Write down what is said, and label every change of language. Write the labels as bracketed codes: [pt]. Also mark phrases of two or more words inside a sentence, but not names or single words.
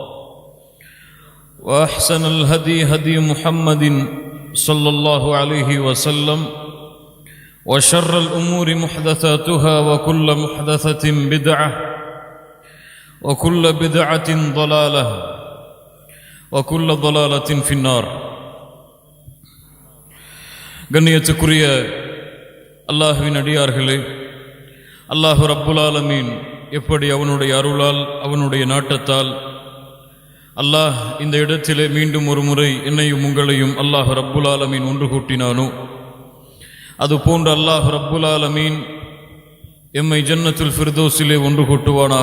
[ar] وأحسن الهدي هدي محمد صلى الله عليه وسلم وشر الأمور محدثاتها وكل محدثة بدعة وكل بدعة ضلالة وكل ضلالة في النار [ta] கண்ணியத்துக்குரிய அல்லாஹ்வின் அடியார்களே, அல்லாஹ் [ar] رب العالمين [ta] எப்படி அவனுடைய அருளால் அவனுடைய நாட்டத்தால் அல்லாஹ் இந்த இடத்திலே மீண்டும் ஒரு முறை என்னையும் உங்களையும் அல்லாஹ் [ar] رب العالمين [ta] ஒன்று கூட்டினானோ, அதுபோன்று அல்லாஹ் [ar] رب العالمين [ta] எம்மை ஜன்னத்துல் ஃபிர்தௌஸிலே ஒன்று கூட்டுவானாக.